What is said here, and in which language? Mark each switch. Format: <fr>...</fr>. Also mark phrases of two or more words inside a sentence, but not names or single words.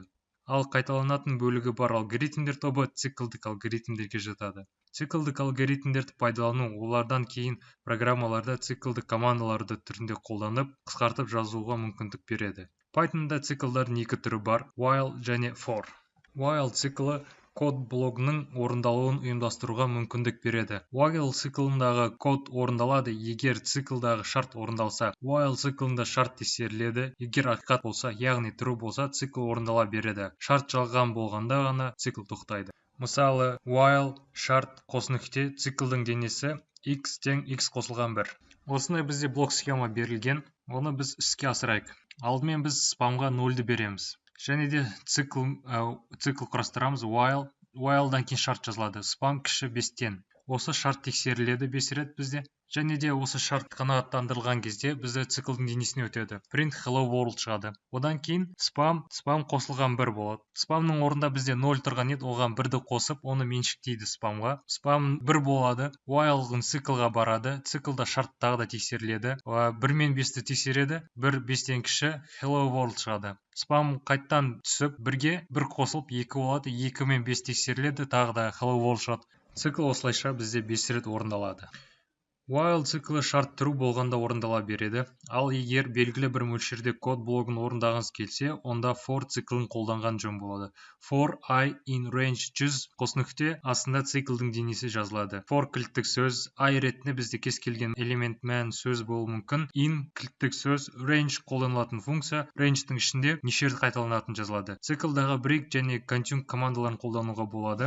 <kk>Ал қайталанатын бөлігі бар алгоритмдер тобы циклдік алгоритмдерге жатады. Циклдік алгоритмдерді пайдалану олардан кейін программаларда циклдік командаларды түрінде қолданып, қысқартып жазуға мүмкіндік береді. Pythonда циклдардың екі түрі бар: while және for. While циклі код блогының орындалуын ұйымдастыруға мүмкіндік береді. While циклындағы код орындалады егер циклдағы шарт орындалса. While циклында шарт тексеріледі. Егер ақиқат болса, яғни true болса, цикл орындала береді. Шарт жалған болғанда ғана цикл тоқтайды. Мысалы, while шарт қосынүкте циклдің денесі x тең x қосылған 1. Осындай бізде блок схема берілген, оны біз іске асырайық. Алдымен біз спамға 0-ді береміз. Және де цикл құрастырамыз. While'дан кейін шарт жазылады. Спам кіші 5-тен. Осы шарт тексеріледі 5 рет бізде. Және де осы шарт қанағаттандырылған кезде бізде циклдің денесіне өтеді.</kk> <en>Print hello world шығады.</en> <kk>Одан кейін спам қосылған 1 болады. Спамның орнында бізде 0 тұрған еді, оған 1-ді қосып, оны меншіктейді спамға. Спам 1 болады. While'ғын циклға барады. Циклда шарт тағы да тексеріледі. 1 мен 5-ті тексереді. 1 5-тен кіші</kk> <en>hello world</en> <kk>шығады. Спам қайттан түсіп 1-ге 1 қосылып 2 болады. 2 мен 5 тексеріледі. Тағы да</kk> <en>hello world</en> <kk>шығады. Цикл осылайша бізде 5 рет орындалады. While циклі шарт true болғанда орындала береді. Ал егер белгілі бір мөлшерде код блогын орындағыңыз келсе, онда for циклін қолданған жөн болады.</kk> <en>For I in range</en> <kk>100 қосынүкте астында циклдің денесі жазылады. For кілттік сөз, I ретінде бізде кез келген элемент мән сөз болуы мүмкін. In кілттік сөз, range қолданылатын функция, range'тің ішінде неше рет қайталанатын жазылады. Циклдағы break және consume командаларын қолдануға болады.</kk>